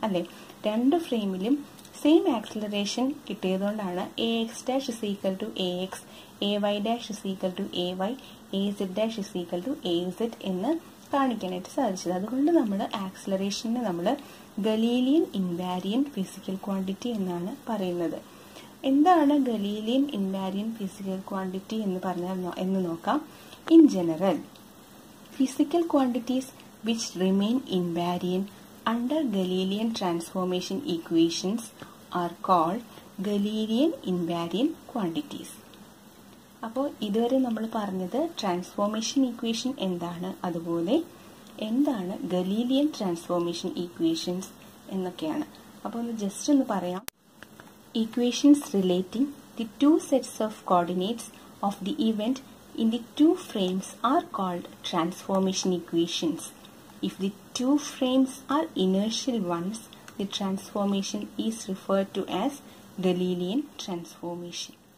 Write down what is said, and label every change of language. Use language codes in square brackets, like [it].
[ml] അല്ലെ, രണ്ട് ഫ്രെയിമിലും same acceleration കിട്ടിയതുകൊണ്ടാണ് [en] a x dash is equal to a x, a y dash is equal to a y, a z [ml] dash is equal to A Z എന്ന് കാണിക്കാനായിട്ട് സാധിച്ചത്. അതുകൊണ്ട് നമ്മൾ ആക്സിലറേഷനെ നമ്മൾ Galilean ഇൻവാരിയൻ physical quantity എന്നാണ് പറയുന്നത്. എന്താണ് ഗലീലിയൻ ഇൻവാരിയൻ ഫിസിക്കൽ ക്വാണ്ടിറ്റി എന്ന് പറഞ്ഞാൽ എന്ന് നോക്കാം. [en] In general, physical quantities which remain invariant under Galilean transformation equations are called Galilean invariant quantities. [ml] അപ്പോൾ ഇതുവരെ നമ്മൾ പറഞ്ഞത് ട്രാൻസ്ഫോർമേഷൻ ഈക്വേഷൻ എന്താണ്, അതുപോലെ എന്താണ് ഗലീലിയൻ ട്രാൻസ്ഫോർമേഷൻ ഈക്വേഷൻസ് എന്നൊക്കെയാണ്. അപ്പോൾ ഒന്ന് ജസ്റ്റ് ഒന്ന് പറയാം. [en] Equations relating the two sets of coordinates of the event in the two frames are called transformation equations. If the two frames are inertial ones, the transformation is referred to as Galilean transformation.